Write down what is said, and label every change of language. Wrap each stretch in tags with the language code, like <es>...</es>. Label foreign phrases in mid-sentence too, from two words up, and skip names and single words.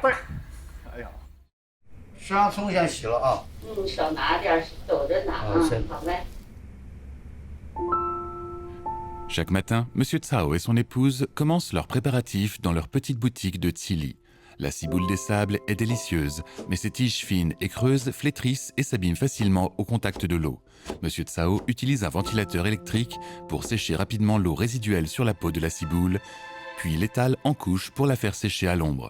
<zh>哎呀，沙葱先洗了啊。少拿点，走着拿啊，好嘞。</zh> <fr>Chaque matin, M. Cao et son épouse commencent leurs préparatifs dans leur petite boutique de Tsili. La ciboule des sables est délicieuse, mais ses tiges fines et creuses flétrissent et s'abîment facilement au contact de l'eau. M. Cao utilise un ventilateur électrique pour sécher rapidement l'eau résiduelle sur la peau de la ciboule, puis l'étale en couche pour la faire sécher à l'ombre.</fr>